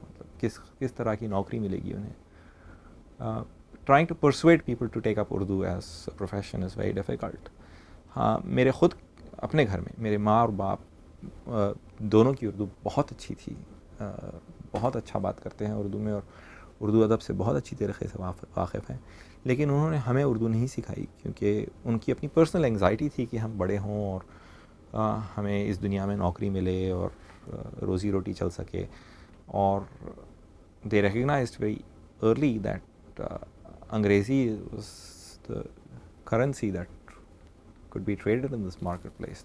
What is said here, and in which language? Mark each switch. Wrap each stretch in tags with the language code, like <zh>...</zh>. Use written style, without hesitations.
<ur>مطلب کس طرح کی نوکری ملے گی انہیں؟</ur> <en>Trying to persuade people to take up Urdu as a profession is very difficult.</en> <ur>ہاں, میرے خود اپنے گھر میں میرے ماں اور باپ دونوں کی اردو بہت اچھی تھی, بہت اچھا بات کرتے ہیں اردو میں اور اردو ادب سے بہت اچھی طریقے سے واقف ہیں. لیکن انہوں نے ہمیں اردو نہیں سکھائی کیونکہ ان کی اپنی پرسنل انگزائٹی تھی کہ ہم بڑے ہوں اور ہمیں اس دنیا میں نوکری ملے اور روزی روٹی چل سکے.</ur> <en>اور they recognized very early that Angrezi was the currency that could be traded in this marketplace.</en>